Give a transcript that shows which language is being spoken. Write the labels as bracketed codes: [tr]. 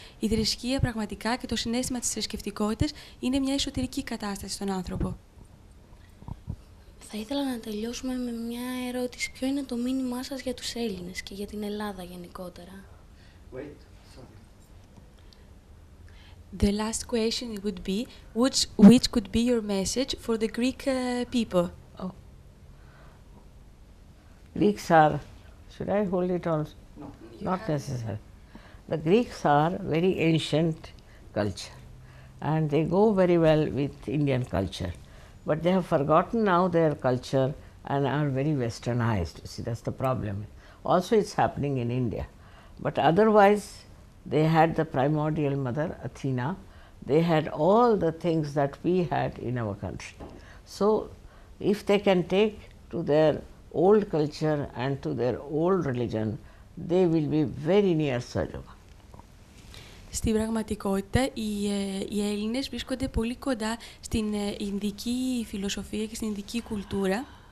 [el] Η θρησκεία πραγματικά και το συναίσθημα της θρησκευτικότητας είναι μια εσωτερική κατάσταση στον άνθρωπο. Θα ήθελα να τελειώσουμε με μια ερώτηση. Ποιο είναι το μήνυμά σας για τους Έλληνες και για την Ελλάδα γενικότερα? [en] Wait, sorry. The last question would be, which could be your message for the Greek people? Oh. Greeks are, should I hold it on? No. Not necessary. The Greeks are very ancient culture and they go very well with Indian culture. But they have forgotten now their culture and are very westernized. See, that's the problem. Also, it's happening in India. But otherwise, they had the primordial mother, Athena. They had all the things that we had in our country. So, if they can take to their old culture and to their old religion, they will be very near Sahaja. [el] Στην πραγματικότητα, οι Έλληνες βρίσκονται πολύ κοντά στην Ινδική φιλοσοφία και στην Ινδική κουλτούρα.